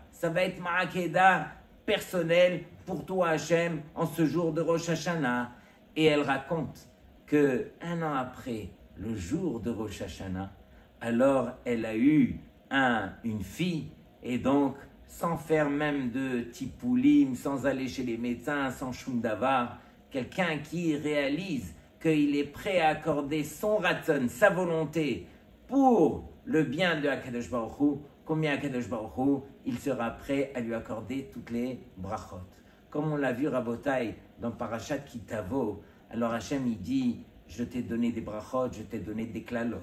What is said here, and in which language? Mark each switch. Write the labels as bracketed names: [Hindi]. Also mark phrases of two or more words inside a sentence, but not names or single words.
[French] Ça va être ma Akeda personnelle pour toi Hachem en ce jour de Rosh Hashanah. Et elle raconte que 1 an après, le jour de Rosh Hashanah, alors elle a eu une fille et donc sans faire même de tipoulim, sans aller chez les médecins, sans [Hebrew] שום דבר, [French] quelqu'un qui réalise qu'il est prêt à accorder son raton, sa volonté, pour le bien de [Hebrew] הקדוש ברוך הוא, [French] combien [Hebrew] הקדוש ברוך הוא, [French] il sera prêt à lui accorder toutes les brachot. Comme on l'a vu, Rabotai, dans Parashat Kitavo, alors Hachem, il dit, je t'ai donné des brachot, je t'ai donné des klalot.